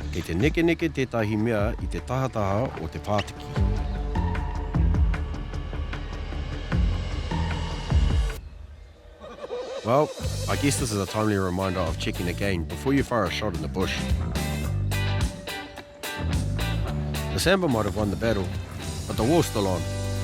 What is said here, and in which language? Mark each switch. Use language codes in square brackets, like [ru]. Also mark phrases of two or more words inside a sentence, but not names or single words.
[mi] te neke tētahi mea I te tahataha o te pātiki. [en] Well, I guess this is a timely reminder of checking again before you fire a shot in the bush. The sambar might have won the battle, but the war's still on.